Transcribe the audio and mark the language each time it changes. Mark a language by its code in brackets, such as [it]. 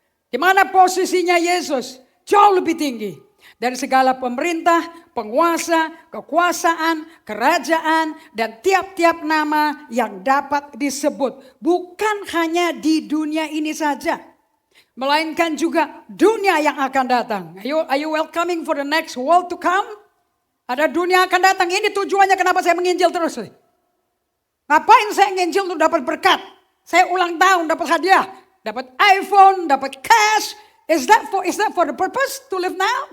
[id] Di mana posisinya Yesus? Jauh lebih tinggi dari segala pemerintah, penguasa, kekuasaan, kerajaan, dan tiap-tiap nama yang dapat disebut. Bukan hanya di dunia ini saja, melainkan juga dunia yang akan datang. [en] Are you welcoming for the next world to come? [id] Ada dunia akan datang. Ini tujuannya kenapa saya menginjil terus. Ngapain saya menginjil untuk dapat berkat? Saya ulang tahun dapat hadiah, dapat iPhone, dapat cash. [en] Is that for the purpose to live now?